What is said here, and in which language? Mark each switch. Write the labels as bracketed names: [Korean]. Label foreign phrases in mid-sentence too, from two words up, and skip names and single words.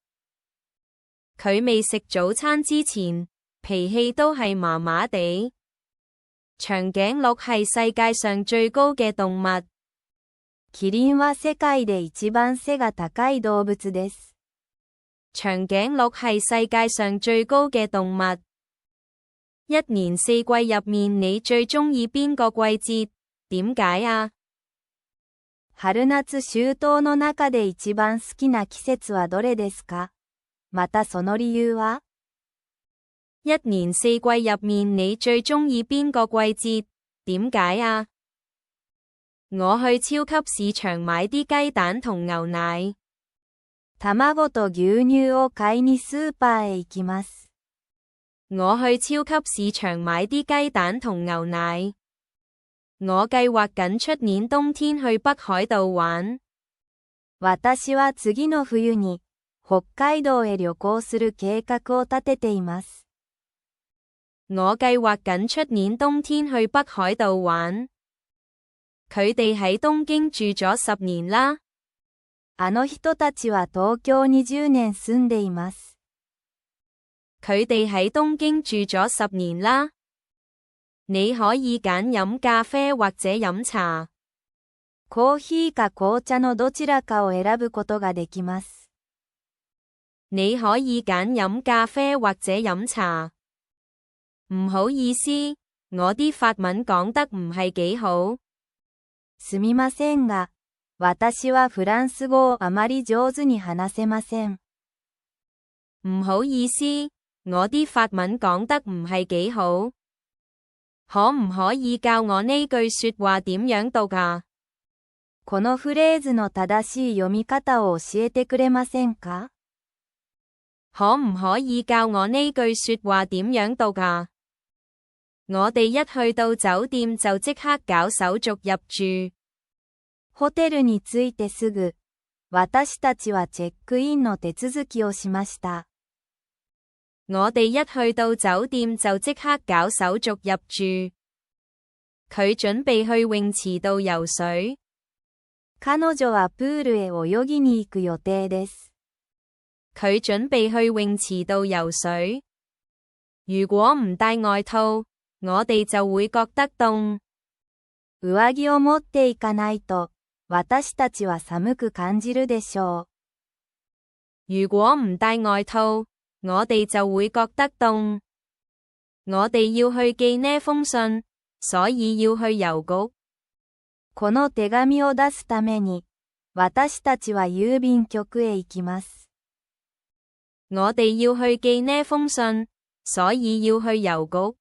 [Cantonese] 佢未食早餐之前，脾氣都係麻麻地。長頸鹿係世界上最高嘅動物。 [Japanese] キリンは世界で一番背が高い動物です。 [Cantonese] 長頸鹿係世界上最高嘅動物。一年四季入面你最鍾意邊個季節？點解啊？ [Japanese] 春夏秋冬の中で一番好きな季節はどれですか？またその理由は？ [Cantonese] 一年四季入面你最鍾意邊個季節？點解啊？我去超級市場買啲雞蛋同牛奶。 [Japanese] 卵と牛乳を買いにスーパーへ行きます。 [Cantonese] 我去超級市場買啲雞蛋同牛奶。我計劃緊出年冬天去北海道玩。 [Japanese] 私は次の冬に北海道へ旅行する計畫を立てています。 [Cantonese] 我計劃緊出年冬天去北海道玩。佢哋喺東京住咗10年啦。 [Japanese] あの人たちは東京20年住んでいます。 [Cantonese] 佢哋喺東京住咗10年啦。你可以揀飲咖啡或者飲茶。 [Japanese] コーヒーか紅茶のどちらかを選ぶことができます。 [Cantonese] 你可以揀飲咖啡或者飲茶。唔好意思，我啲法文講得唔係幾好。 [Japanese] すみませんが、私はフランス語をあまり上手に話せません。 [Cantonese] 唔好意思，我啲法文講得唔係幾好。可唔可以教我呢句說話點樣讀啊？ [Japanese] このフレーズの正しい読み方を教えてくれませんか？ [Cantonese] 可唔可以教我呢句說話點樣讀啊？我哋一去到酒店就即刻搞手續入住。 [Japanese] ホテルに着いてすぐ、私たちはチェックインの手続きをしました。 [Cantonese] 我哋一去到酒店就即刻搞手續入住。佢準備去泳池度游水。 [Japanese] 彼女はプールへ泳ぎに行く予定です。 [Cantonese] 佢準備去泳池度游水。如果唔帶外套，我哋就會覺得凍。 [Japanese] 上着を持っていかないと、私たちは寒く感じるでしょう。 [Cantonese] 如果唔帶外套，我哋就會覺得凍。我哋要去寄呢封信，所以要去郵局。 [Japanese] この手紙を出すために、私たちは郵便局へ行きます。 [Cantonese] 我哋要去寄呢封信，所以要去郵局。